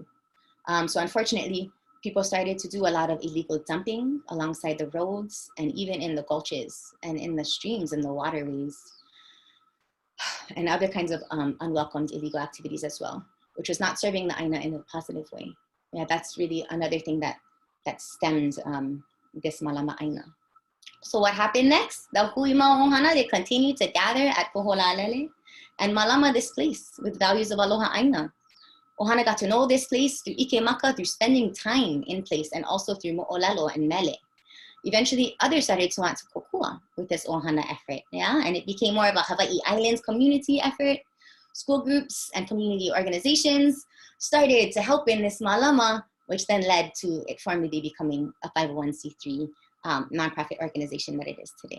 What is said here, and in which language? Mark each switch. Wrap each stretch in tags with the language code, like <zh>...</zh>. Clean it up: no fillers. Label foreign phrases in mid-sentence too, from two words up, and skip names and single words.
<en>So unfortunately, people started to do a lot of illegal dumping alongside the roads and even in the gulches and in the streams and the waterways and other kinds of unwelcomed illegal activities as well, which was not serving the ʻāina in a positive way. Yeah, that's really another thing that stemmed this</en> <haw>Malama ʻāina.</haw> <en>So what happened next? The Hui Mau ohana, they continued to gather at Koholalele and malama this place with values of</en> <haw>aloha ʻāina.</haw> <en>Ohana got to know this place through</en> <haw>ike maka,</haw> <en>through spending time in place, and also through mo'olelo and mele. Eventually, others started to want to kokua with this ohana effort, yeah? And it became more of a Hawaii Islands community effort. School groups and community organizations started to help in this malama, which then led to it formally becoming a 501c3 nonprofit organization that it is today.</en>